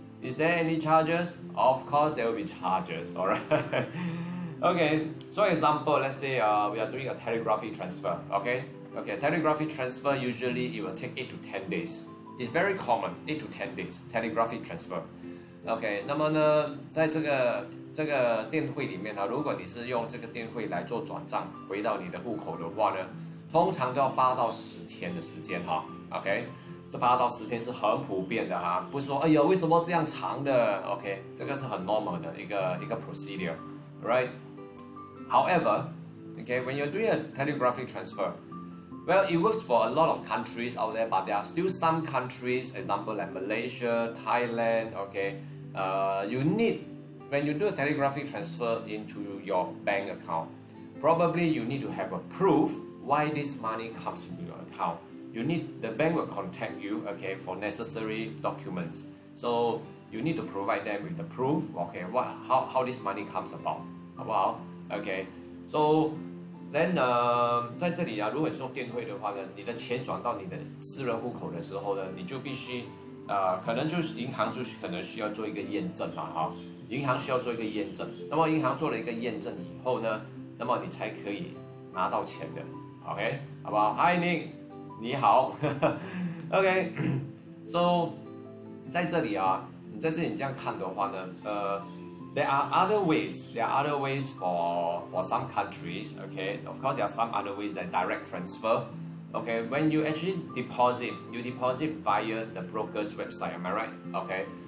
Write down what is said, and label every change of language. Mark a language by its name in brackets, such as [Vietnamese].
[English] Is there any charges? Of course, there will be charges. All right. Okay, so example, let's say we are doing a telegraphic transfer. Okay, telegraphic transfer usually it will take 8 to 10 days. It's very common, 8 to 10 days telegraphic transfer. [Chinese] OK， 那么呢，在这个电汇里面呢，如果你是用这个电汇来做转账回到你的户口的话呢，通常都要8到10天的时间哈。 OK， 这8到10天是很普遍的哈，不是说哎呀为什么这样长的 ？OK， 这个是很 normal 的一个 procedure，right？ [English] However, OK, when you're doing a telegraphic transfer.Well, it works for a lot of countries out there, but there are still some countries, example like Malaysia, Thailand, okay, you need, when you do a telegraphic transfer into your bank account, probably you need to have a proof why this money comes into your account. The bank will contact you, okay, for necessary documents. So you need to provide them with the proof, okay, how this money comes about, [Chinese] 好不好? Okay, so...Then 在这里啊，如果是用电汇的话呢，你的钱转到你的私人户口的时候呢，你就必须可能就是银行就是可能需要做一个验证啦，哈，银行需要做一个验证。那么银行做了一个验证以后呢，那么你才可以拿到钱的 ，OK， 好不好 ？Hi Nick， 你好，OK，so 在这里啊，你在这里这样看的话呢， [English] There are other ways. There are other ways for some countries. Okay, of course there are some other ways like direct transfer. Okay, when you actually deposit, you deposit via the broker's website. Am I right? Okay.